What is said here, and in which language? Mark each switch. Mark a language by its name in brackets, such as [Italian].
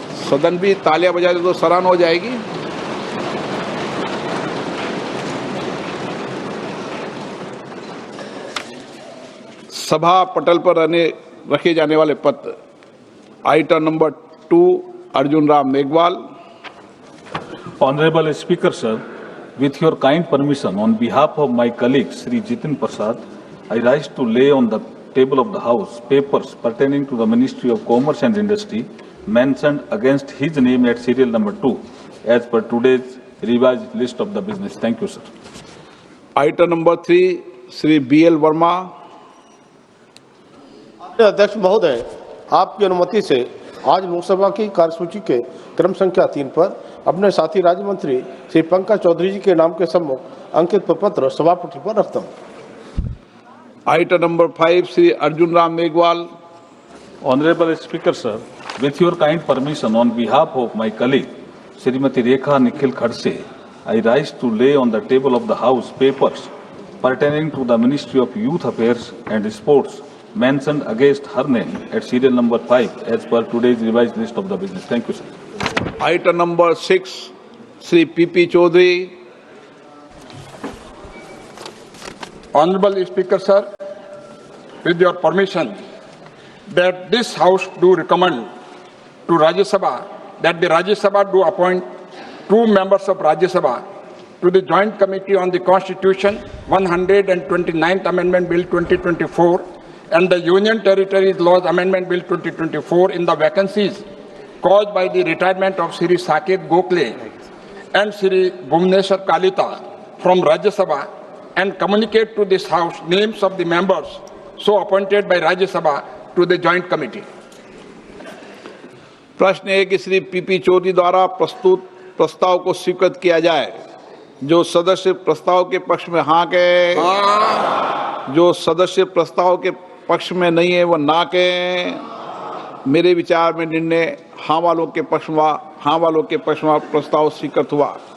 [Hindi] सदन भी तालियां बजा दे तो सराहना हो जाएगी। सभा पटल पर रखे जाने वाले पत्र। Item number 2, Arjun Ram Meghwal. [English] Honorable Speaker, sir, with your kind permission, on behalf of my colleague Sri Jitin Prasad, I rise to lay on the table of the House papers pertaining to the Ministry of Commerce and Industry mentioned against his name at serial number 2 as per today's revised list of the business. Thank you, sir. [Hindi] Item number 3, Shri BL Verma. अध्यक्ष महोदय, आपकी अनुमति से आज लोकसभा की कार्यसूची के क्रम संख्या 3 पर अपने साथी राज्य मंत्री श्री पंकज चौधरी जी के नाम के सम्मुख अंकित प्रपत्र सभापति पर रखता हूँ। Item number 5, Shri Arjun Ram Meghwal. [English] Honorable Speaker, sir, with your kind permission, on behalf of my colleague Srimati Rekha Nikhil Khadse, I rise to lay on the table of the House papers pertaining to the Ministry of Youth Affairs and Sports mentioned against her name at serial number 5 as per today's revised list of the business. Thank you, sir. [Hindi] Item number 6, Shri PP Chaudhary. [English] Honorable Speaker, sir, with your permission, that this House do recommend to Rajya Sabha that the Rajya Sabha do appoint 2 members of Rajya Sabha to the Joint Committee on the Constitution, 129th Amendment Bill 2024 and the Union Territories Laws Amendment Bill 2024 in the vacancies caused by the retirement of Shri Saket Gokhale and Shri Bhuvneshwar Kalita from Rajya Sabha and communicate to this House names of the members so appointed by Rajya Sabha to the Joint Committee. [Hindi] प्रश्न है कि Shri PP Chaudhary द्वारा प्रस्तुत प्रस्ताव को स्वीकृत किया जाए। जो सदस्य प्रस्ताव के पक्ष में हाँ कहे, जो सदस्य प्रस्ताव के पक्ष में नहीं है वो ना कहें। मेरे विचार में निर्णय हाँ वालों के पक्ष में प्रस्ताव स्वीकृत हुआ।